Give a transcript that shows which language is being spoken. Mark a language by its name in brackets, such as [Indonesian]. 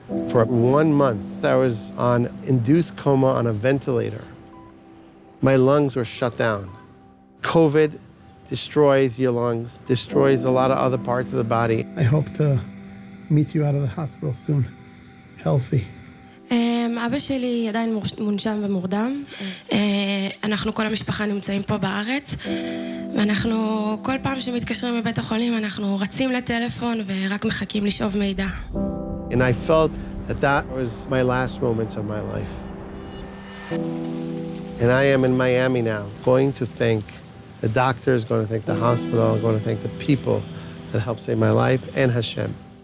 [English] For 1 month, I was on induced coma on a ventilator. My lungs were shut down. COVID destroys your lungs, destroys a lot of other parts of the body. I hope to meet you out of the hospital soon, healthy. [Hebrew] אבא שלי עדיין מונשם ומורדם. אנחנו כל המשפחה נמצאים פה בארץ, ואנחנו כל פעם שמתקשרים מבית החולים אנחנו רצים לטלפון ורק מחכים לשאוב מידע. [English] And I felt that that was my last moments of my life. And I am in Miami now, going to thank the doctors, going to thank the hospital, going to thank the people that helped save my life, and Hashem.